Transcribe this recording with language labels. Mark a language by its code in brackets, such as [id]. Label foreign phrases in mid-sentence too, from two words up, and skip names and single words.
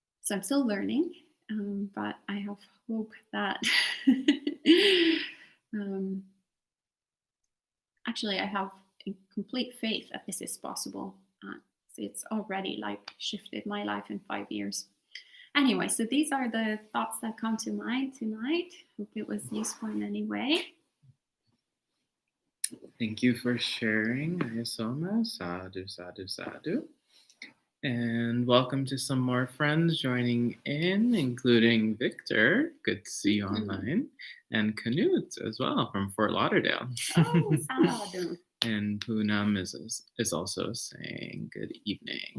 [en] So I'm still learning, but I have hope that um, actually I have a complete faith that this is possible. It's already like shifted my life in 5 years. Anyway, so these are the thoughts that come to mind tonight. Hope it was useful in any way. Thank you for sharing, Ayyā Somā. [pi] Sadhu, sadhu, sadhu. [en] And welcome to some more friends joining in, including Victor. Good to see you online. And Canute as well from Fort Lauderdale. Oh, sadhu. And Poonam is also saying good evening.